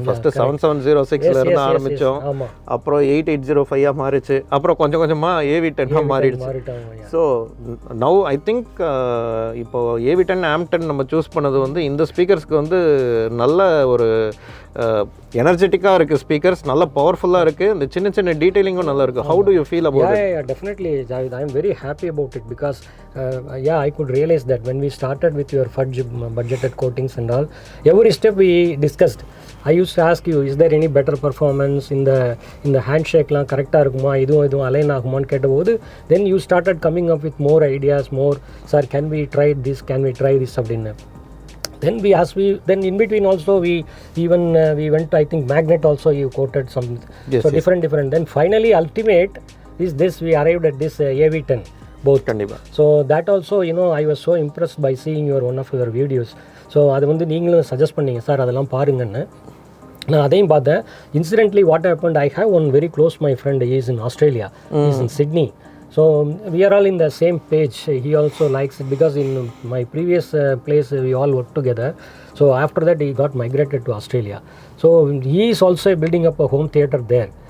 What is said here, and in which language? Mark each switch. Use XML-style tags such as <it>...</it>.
<ta>First 7706 இருந்து ஆரம்பித்தோம், அப்புறம் 8805 மாறிச்சு, அப்புறம் கொஞ்சம் கொஞ்சமாக AV10 மாறிடுச்சு. ஸோ நவ் ஐ திங்க் இப்போ AV10 AM10 நம்ம சூஸ் பண்ணது வந்து இந்த ஸ்பீக்கர்ஸ்க்கு வந்து நல்ல ஒரு எனர்ஜெட்டிக்காக இருக்குது. ஸ்பீக்கர்ஸ் நல்ல பவர்ஃபுல்லாக இருக்குது, இந்த சின்ன சின்ன டீட்டெயிலிங்கும் நல்லா இருக்குது.</ta> <en>How do you feel about it? Yeah, definitely Javed, I am very happy about it because I could realize that when we started with your fudge budgeted coatings and all, every step we discussed, I used to ask you, is there any better performance in the handshake la</en> <ta>correct-ஆ இருக்குமா, இதுவும் align ஆகுமான்னு கேட்டபோது,</ta> <en>then you started coming up with more ideas, more, sir can we try this</en> <ta>அப்படின்னு.</ta> <en>Then then in between also we went, I think magnet also you quoted some. Yes, so yes. different. Then finally ultimate is this, we arrived at this AV10 both. Kandipa. So that also, I was so impressed by seeing one of your videos.</en> <ta>So அது வந்து நீங்களும் suggest பண்ணீங்க, sir அதெல்லாம் பாருங்கன்னு. நான் அதையும் பார்த்தேன்.</ta> <en>Incidentally what happened, I have one very close my friend, he is in Australia, he is in Sydney. So we are all in the same page. He also likes it because in my previous place we all worked together. So after that he got migrated to Australia. So he is also building up a home theater there.</en>